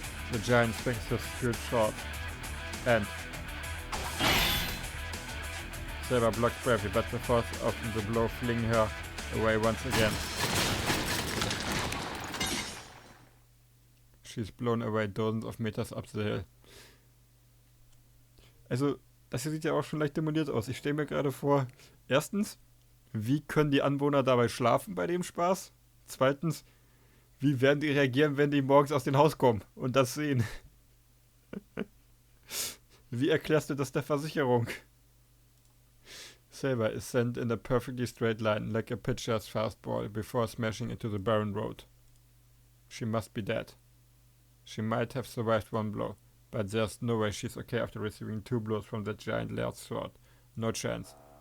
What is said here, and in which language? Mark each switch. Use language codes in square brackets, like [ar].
[en] The giant swings his huge sword, and Saber blocks bravely, but the force of the blow flings her away once again. She's blown away dozens of meters up the hill. [de] Also, das hier sieht ja auch schon leicht demoliert aus. Ich stelle mir gerade vor, erstens, wie können die Anwohner dabei schlafen bei dem Spaß? Zweitens, wie werden die reagieren, wenn die morgens aus dem Haus kommen und das sehen? Wie erklärst du das der Versicherung? [en] Saber is sent in a perfectly straight line like a pitcher's fastball before smashing into the barren road. She must be dead. She might have survived one blow, but there's no way she's okay after receiving 2 blows from that giant laird's sword. No chance.